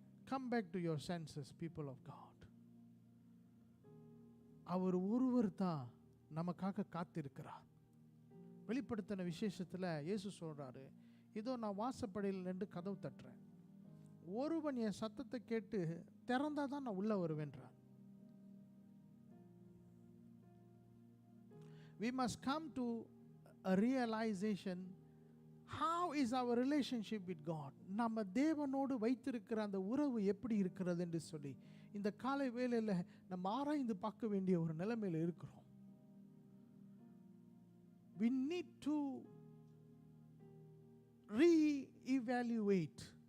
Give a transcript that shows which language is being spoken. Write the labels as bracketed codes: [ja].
[en] Come back to your senses, people of God. [ta] அவர் ஒருவர் தான் நமக்காக காத்திருக்கிறார். வெளிப்படுத்தின விசேஷத்தில் இயேசு சொல்றாரு, இதோ நான் வாசப்படியில் நின்று கதவு தட்டுறேன், ஒருவன் என் சத்தத்தை கேட்டு திறந்தா தான் நான் உள்ள வருவேன்றார். [en] We must come to a realization, how is our relationship with God? [ta] நம்ம தேவனோடு வைத்திருக்கிற அந்த உறவு எப்படி இருக்கிறது என்று சொல்லி இந்த காலை வேளையில் நம்ம ஆராய்ந்து பார்க்க வேண்டிய ஒரு நிலைமையில் இருக்கிறோம். [en] We need to re-evaluate.